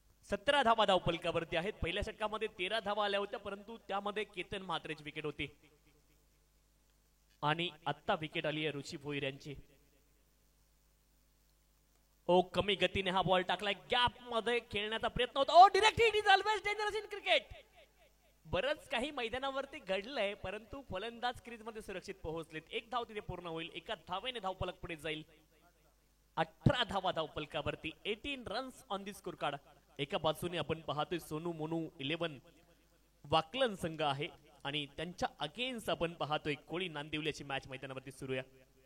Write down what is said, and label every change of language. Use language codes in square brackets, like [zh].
[mr] सतरा धावा धावफलकावरती आहेत. पहिल्या षटकामध्ये 13 धावा आल्या होत्या, परंतु त्यामध्ये केतन म्हात्रेची विकेट होती आणि आत्ता विकेट आली आहे ऋषी भोईर यांची. ओ कमी गतीने हा बॉल टाकलाय, गॅप मध्ये खेळण्याचा प्रयत्न होता. [en] Oh direct hit is always dangerous in cricket. [mr] बरंच काही मैदानावरती घडलंय, परंतु फलंदाज क्रीज मध्ये सुरक्षित पोहोचलेत. एक धाव तिथे पूर्ण होईल, एका धावेने धावफलक पुढे जाईल. 18 धावा धावफलकावरती, [en] 18 runs on the score card. [mr] एका बाजूने आपण पाहतोय सोनू मोनू 11 वाकलन संघ आहे आणि त्यांच्या अगेन्स्ट आपण पाहतोय कोळी नांदिवलीची मॅच मैदानावरती सुरू आहे.